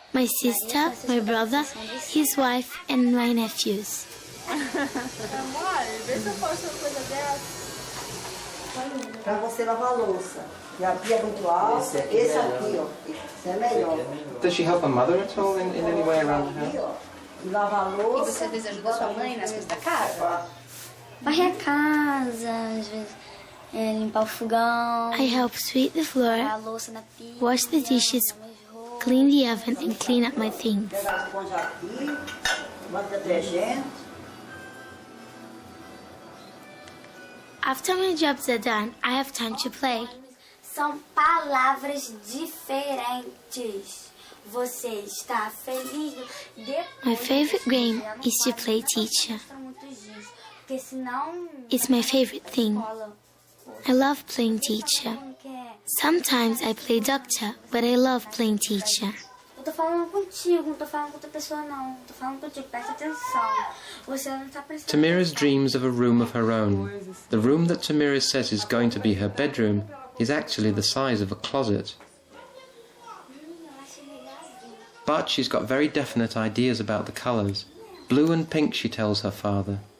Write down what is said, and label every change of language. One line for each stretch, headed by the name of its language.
English: my sister, my brother, his wife, and my nephews.
Portuguese: Para você lavar a louça. E a pia é muito alta. Esse aqui, ó. Esse é melhor.
English: Does she help her mother at all in any way around the house?
Portuguese: E lavar a louça. E você às vezes ajuda sua mãe nas coisas da casa? Varrer a casa, às vezes limpar o fogão.
English: I help sweep the
Portuguese: A
English: floor,
Portuguese: louça na pia.
English: wash the dishes, clean the oven, and clean up my things.
Portuguese: Pegar a esponja aqui. Bota detergente.
English: After my jobs are done, I have time to play.
Portuguese: São palavras diferentes. Você está feliz?
English: My favorite game is to play teacher. It's my favorite thing. I love playing teacher. Sometimes I play doctor, but I love playing teacher.
Portuguese: Eu tô falando contigo, não tô falando com outra pessoa não. Tô falando contigo, presta atenção. Você não tá prestando
English: Tamira's dreams of a room of her own. The room that Tamira says is going to be her bedroom is actually the size of a closet. But she's got very definite ideas about the colours. Blue and pink, she tells her father.